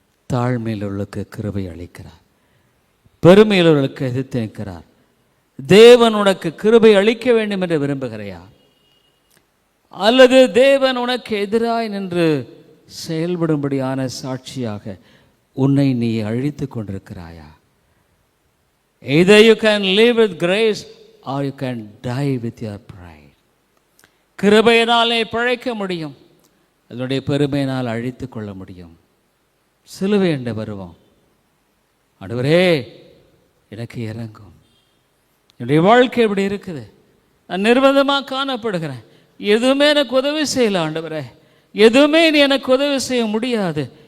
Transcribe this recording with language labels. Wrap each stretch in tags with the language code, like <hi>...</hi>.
<ta>தாழ்மையுள்ளவர்களுக்கு கிருபை அளிக்கிறார், பெருமையுள்ளவர்களுக்கு எதிர்த்து நிற்கிறார். தேவன் உனக்கு கிருபை அளிக்க வேண்டும் என்று விரும்புகிறையா? அல்லது தேவன் உனக்கு எதிராய் நின்று செயல்படும்படியான சாட்சியாக உன்னை நீ அழித்து கொண்டிருக்கிறாயா?</ta> <en>Either you can live with grace or you can die with your pride.</en> <ta>கிருபையினாலே பிழைக்க முடியும், அதனுடைய பெருமையினால் அழித்து கொள்ள முடியும். சிலுவை என்று வருவோம். ஆண்டவரே எனக்கு இறங்கும், என்னுடைய வாழ்க்கை இப்படி இருக்குது, நான் நிர்பந்தமாக காணப்படுகிறேன், எதுவுமே எனக்கு உதவி செய்யல ஆண்டவரே, எதுவுமே நீ எனக்கு உதவி செய்ய முடியாது.</ta>